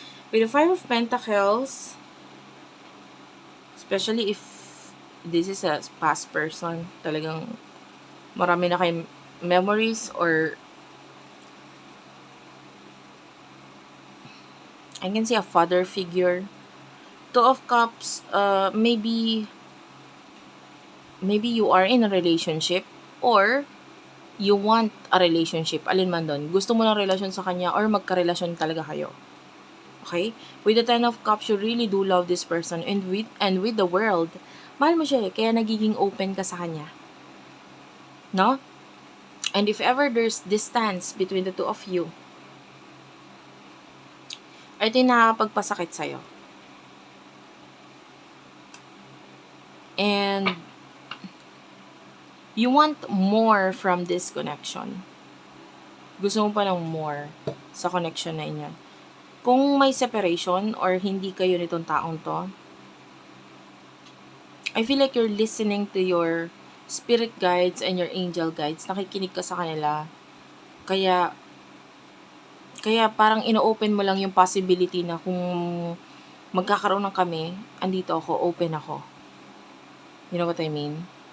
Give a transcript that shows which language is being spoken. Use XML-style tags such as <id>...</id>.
<en>With the Five of Pentacles, especially if this is a past person, talagang marami na kayong memories or I can see a father figure. Two of Cups, maybe you are in a relationship or you want a relationship.</en> <tl>Alin man doon. Gusto mo ng relasyon sa kanya or magkarelasyon talaga kayo. Okay?</tl> <en>With the Ten of Cups, you really do love this person. And with the World,</en> <tl>mahal mo siya eh. Kaya nagiging open ka sa kanya. No?</tl> <en>And if ever there's distance between the two of you,</en> <tl>ito yung nakapagpasakit sa'yo.</tl> <en>And you want more from this connection.</en> <tl>Gusto mo pa ng more sa connection na inyo. Kung may separation or hindi kayo nitong taong to,</tl> <en>I feel like you're listening to your spirit guides and your angel guides.</en> <tl>Nakikinig ka sa kanila. Kaya parang ino-open mo lang yung possibility na kung magkakaroon ng kami, andito ako, open ako.</tl> <en>You know what I mean?</en>